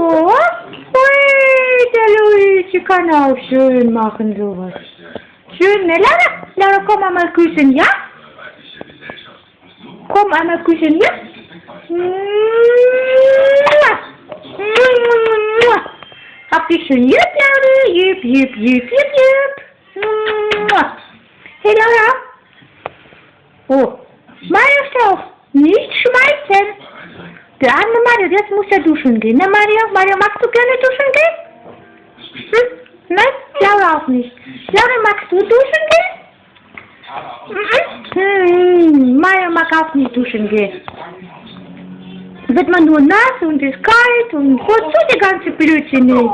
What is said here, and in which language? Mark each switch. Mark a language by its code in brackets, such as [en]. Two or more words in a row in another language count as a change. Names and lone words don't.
[de] Ui, der Luigi kann auch schön machen sowas. Schön, ne? Laura, komm einmal küssen, ja? Komm einmal küssen, ja? Hab dich schön, jip, Laura, jip, jip, jip, jip, jip. Hey, Laura. Oh, Mario, stop. Nicht schmeißen. Der arme Mario, jetzt muss er duschen gehen, ne, Mario? Mario, magst du gerne duschen gehen? Nein, Laura auch nicht. Laura, magst du duschen gehen? Mario mag auch nicht duschen gehen. Wird man nur nass und ist kalt und wozu die ganze Blödsinn nicht?